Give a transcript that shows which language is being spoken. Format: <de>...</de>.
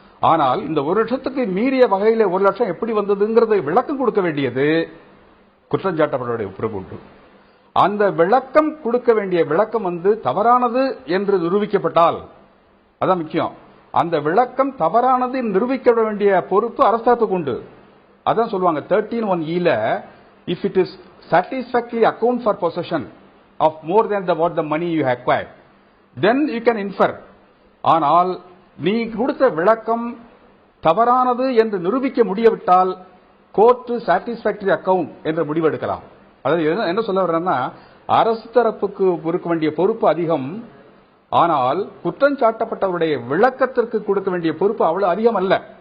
<ta>ஆனால் இந்த 1 லட்சத்துக்கு மீறிய வகையில 1 லட்சம் எப்படி வந்ததுங்கிறதை விளக்கம் கொடுக்க வேண்டியது குற்றஞ்சாட்டப்பட்டவருடைய பொறுப்பு உண்டு. அந்த விளக்கம் கொடுக்க வேண்டிய விளக்கம் தவறானது என்று நிரூபிக்கப்பட்டால் அதான் முக்கியம். அந்த விளக்கம் தவறானது நிரூபிக்க வேண்டிய பொறுப்பு அரசு தரப்புக்கு உண்டு. அதான் சொல்லுவாங்க 13(1)(e)ல,</ta> <en>if it is satisfactorily account for possession of more than what the money you acquired, then you can infer.</en> <ta>ஆனால் நீ கொடுத்த விளக்கம் தவறானது என்று நிரூபிக்க முடியவிட்டால் கோர்ட் சாட்டிஸ்பாக்டரி அக்கவுண்ட் என்ற முடிவெடுக்கலாம். அதாவது என்ன சொல்ல வர்றேன்னா, அரசு தரப்புக்கு இருக்க வேண்டிய பொறுப்பு அதிகம், ஆனால் குற்றம் சாட்டப்பட்டவருடைய விளக்கத்திற்கு கொடுக்க வேண்டிய பொறுப்பு அவ்வளவு அதிகம் அல்ல.</ta>